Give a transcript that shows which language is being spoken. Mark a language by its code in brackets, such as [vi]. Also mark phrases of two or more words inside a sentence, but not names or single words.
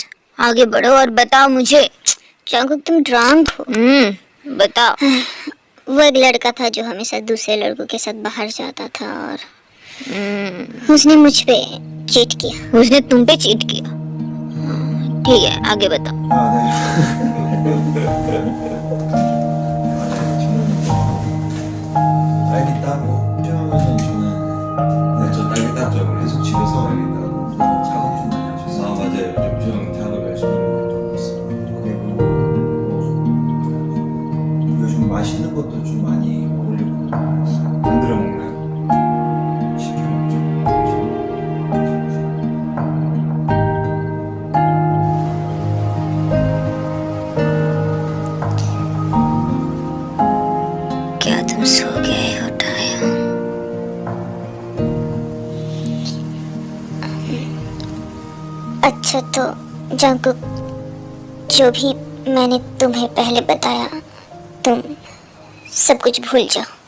[hi] आगे बढ़ो और बताओ मुझे। जंगकुक, तुम ड्रंक हो। बताओ। वो एक लड़का था जो हमेशा दूसरे लड़कों के साथ बाहर जाता था और उसने मुझ पे चीट किया। उसने तुम पे चीट किया? ठीक है, आगे बताओ। [ko] 딸기 따고 필요하면은 저는 네, 저 딸기 땄죠. 계속 집에서 딸기 따고 작업 좀 많이 하셨어요. 아 맞아요. 요즘 작업 열심히 하고 있습니다. 그리고 요즘 맛있는 것도 좀 많이 먹으려고 만들어 먹나요? 시켜 먹죠. [hi] क्या तुम सो गए हो टायम? अच्छा तो जंगकुक, जो भी मैंने तुम्हें पहले बताया, तुम सब कुछ भूल जाओ।